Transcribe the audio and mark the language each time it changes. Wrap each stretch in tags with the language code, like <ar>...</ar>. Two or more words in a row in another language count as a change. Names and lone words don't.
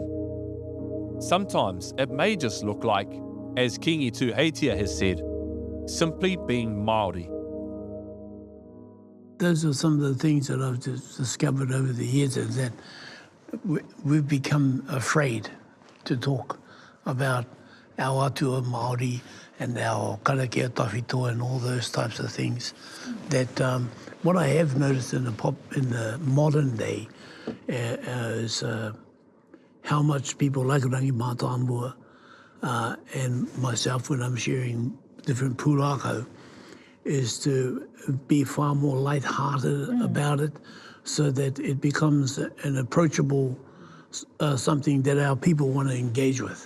<en>Sometimes it may just look like, as Kingi Tuheitia has said, simply being Māori. Those are some of the things that I've just discovered over the years, is that we've become afraid to talk about our</en> <mi>atua Māori</mi> <en>and our</en> <mi>karakia tawhito</mi> <en>and all those types of things. That what I have noticed in the modern day is how much people like Rangi Mātāmua and myself, when I'm sharing different pūrākau, is to be far more light-hearted about it, so that it becomes an approachable something that our people want to engage with.</en>